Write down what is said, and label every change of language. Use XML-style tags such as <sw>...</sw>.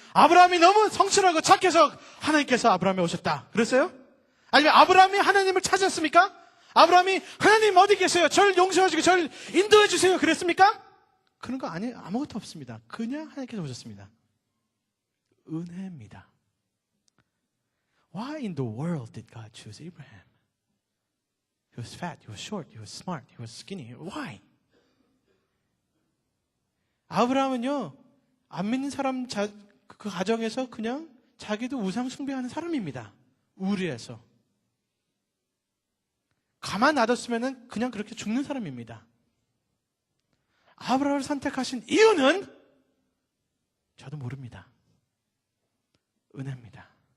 <ko>아브라함이 너무 성실하고 착해서 하나님께서 아브라함에 오셨다. 그랬어요? 아니면 아브라함이 하나님을 찾았습니까? 아브라함이 하나님 어디 계세요? 절 용서해주고 절 인도해주세요. 그랬습니까? 그런 거 아무것도 없습니다. 그냥 하나님께서 오셨습니다. 은혜입니다.</ko> <en>Why in the world did God choose Abraham? He was fat, he was short, he was smart, he was skinny. Why?</en> <ko>아브라함은요, 안 믿는 사람 그 가정에서 그냥 자기도 우상 숭배하는 사람입니다. 우리에서. 가만 놔뒀으면 그냥 그렇게 죽는 사람입니다. 아브라함을 선택하신 이유는 저도 모릅니다. 은혜입니다.</ko>